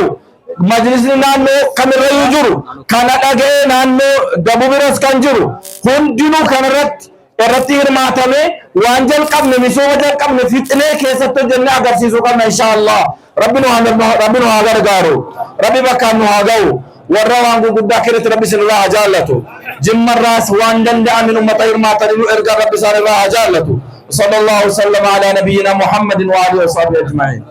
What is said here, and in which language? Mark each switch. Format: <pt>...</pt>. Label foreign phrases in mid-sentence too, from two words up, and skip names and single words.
<om>Majlisni naannoo kamirrayyuu jiru kana dhaga'ee naannoo Dabubiras kan jiru hundinuu kanarratti hirmaatamee waan jalqabne misooma jalqabne fixinee keessatti hojjennee agarsiisuu qabna inshaallah. Rabbi nu haa gargaaru. Rabbi bakkaan nu haa ga'u. Warra waan gurguddaa keessatti rabbi sinirraa haa jaallatu. Jimmarraas waan danda'amin ummata hirmaatanii nu erga rabbi isaanirraa haa jaallatu.</om> <ar>صلى الله عليه وسلم على نبينا محمد وآله وصحبه أجمعين.</ar>